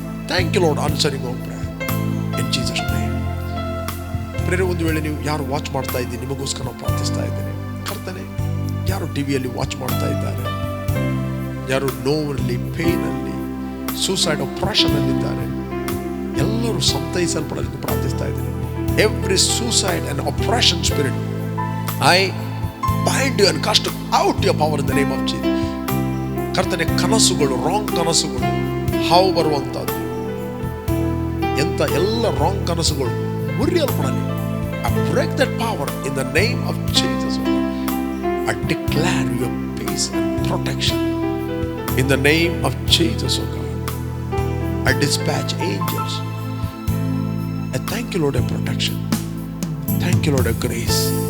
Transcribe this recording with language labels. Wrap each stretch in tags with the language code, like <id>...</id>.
<en>Thank you lord, answering our prayer in Jesus name.</en> <kn>ಪ್ರೇರೆ, ಒಂದು ವೇಳೆ ನೀವು ಯಾರು ವಾಚ್ ಮಾಡ್ತಾ ಇದ್ದೀರಿ, ನಿಮಗೋಸ್ಕರ ನಾವು ಪ್ರಾರ್ಥಿಸ್ತಾ ಇದ್ದೇನೆ. ಕರ್ತನೆ, ಯಾರು ಟಿವಿಯಲ್ಲಿ ವಾಚ್ ಮಾಡ್ತಾ ಇದ್ದಾರೆ, ಯಾರು ನೋವಲ್ಲಿ, ಪೇನಲ್ಲಿ, ಸೂಸೈಡ್ ಆಪರೇಷನ್ ಅಲ್ಲಿದ್ದಾರೆ, ಎಲ್ಲರೂ ಸಂತೈಸಲ್ಪಡಲೆಂದು ಪ್ರಾರ್ಥಿಸ್ತಾ ಇದ್ದೇನೆ.</kn> <en>Every suicide and operation spirit, I bind you and cast out your power in the name of Jesus.</en> <kn>ಕರ್ತನೆ, ಕನಸುಗಳು, ರಾಂಗ್ ಕನಸುಗಳು, ಹಾವು ಬರುವಂತದ್ದು, ಎಂತ ಎಲ್ಲ ರಾಂಗ್ ಕನಸುಗಳು ಮುರಿಯಲ್ಪಡಲಿ.</kn> <en>I break that power in the name of Jesus. I declare your peace and protection in the name of Jesus, oh God. I dispatch angels. I thank you, Lord, your protection. Thank you, Lord, your grace.</en>